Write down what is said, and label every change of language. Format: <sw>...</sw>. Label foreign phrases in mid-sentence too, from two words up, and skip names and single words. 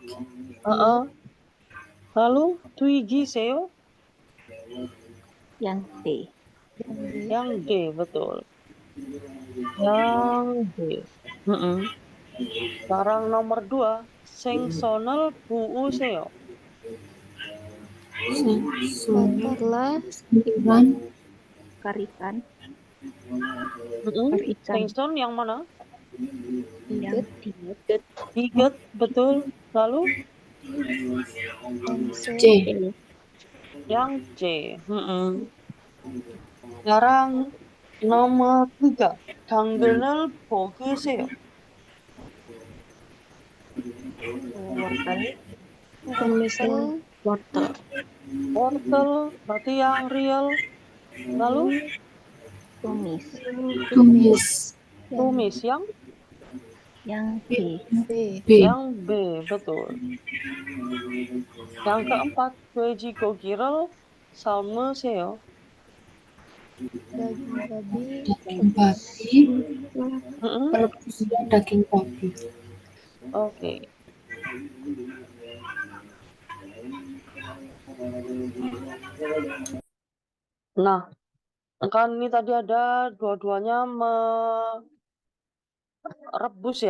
<ko>Lalu 튀기세요?</ko> <id>Yang D. Yang D, betul. Yang D. Sekarang nomor 2.</id> <ko>생선을 구우세요.</ko> <id>Bakarlah ikan. Karikan. ikan. 생선 yang mana? Yang D. Iget, betul. Lalu C. yang C. Sekarang nomor 3.</id> <ko>당근을 볶으세요.</ko> <id>Wortel. Tumislah wortel. Wortel, berarti yang real. Lalu Tumis. tumis Yang B. B. yang B, betul. Yang keempat,</id> <ko>돼지고기를 삶으세요.</ko> <id>Daging babi. Daging babi. Rebuslah daging babi. Oke. Nah, kan ini tadi ada dua-duanya merebus ya.</id>